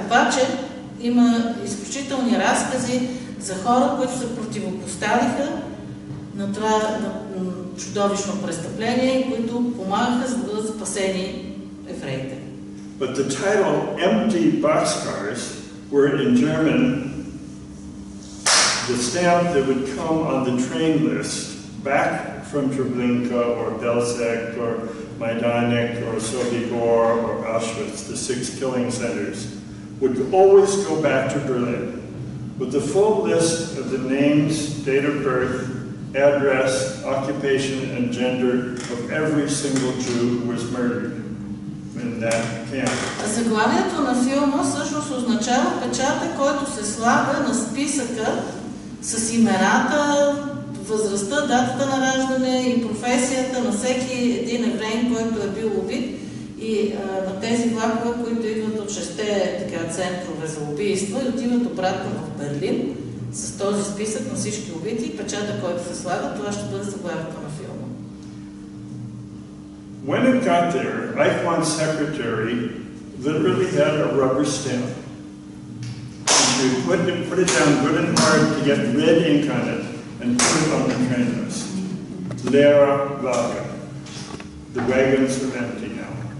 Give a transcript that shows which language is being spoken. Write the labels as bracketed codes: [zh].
[bg] Обаче има изключителни разкази за хора, които се противопоставиха на това чудовищно престъпление и които помагаха за да бъдат спасени евреите. [en] But the title "Empty Boxcars" were in German the stamp that would come on the train list back from Treblinka or Belzec or Majdanek or Sobibor or Auschwitz, the 6 killing centers, would always go back to Berlin with the full list of the names, date of birth, address, occupation, and gender of every single Jew who was murdered in that camp. [bg] Заглавието на филма всъщност означава печата, който се слага на списъка с имената, възрастта, датата на раждане и професията на всеки един евреин, който е бил убит, и на тези влакове, които идват от 6-те центрове за убийства и отиват обратно в Берлин с този списък на всички убити и печата, който се слага. Това ще бъде заглавието на филма. [en] When it got there, Eichmann's secretary literally had a rubber stamp. She put it down good and hard to get red ink on it and put it on the train list. [de] Leere Wagen. [en] The wagons were empty now.